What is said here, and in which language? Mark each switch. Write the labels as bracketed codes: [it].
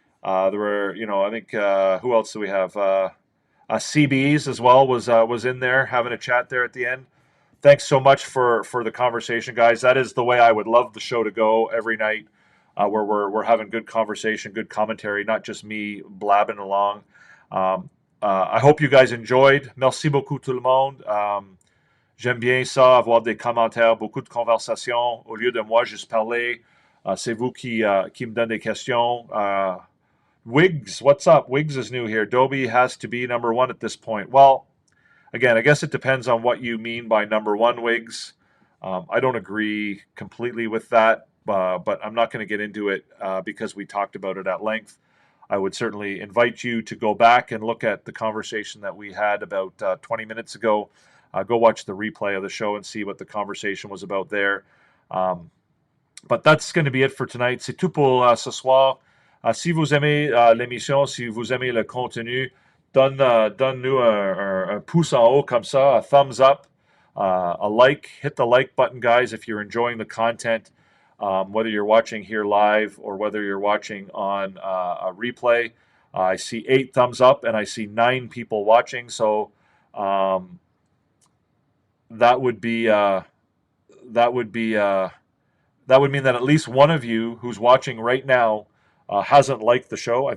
[en] There were, I think, who else do we have? CBs as well was in there having a chat there at the end. Thanks so much for the conversation, guys. That is the way I would love the show to go every night, where we're having good conversation, good commentary, not just me blabbing along. I hope you guys enjoyed. [fr] Merci beaucoup tout le monde. J'aime bien ça, avoir des commentaires, beaucoup de conversations. Au lieu de moi juste parler, c'est vous qui me donne des questions. [en] Wiggs, what's up? Wiggs is new here. Dobie has to be number one at this point. Well, again, I guess it depends on what you mean by number one, Wiggs. I don't agree completely with that, but I'm not going to get into it because we talked about it at length. I would certainly invite you to go back and look at the conversation that we had about 20 minutes ago. Go watch the replay of the show and see what the conversation was about there. But that's going to be it for tonight. [fr] C'est tout pour ce soir. Si vous aimez l'émission, si vous aimez le contenu, donne-nous un pouce en haut comme ça, [en] a thumbs up, a like. Hit the like button, guys, if you're enjoying the content, whether you're watching here live or whether you're watching on a replay. I see 8 thumbs up and I see 9 people watching, so that would mean that at least one of you who's watching right now hasn't liked the show.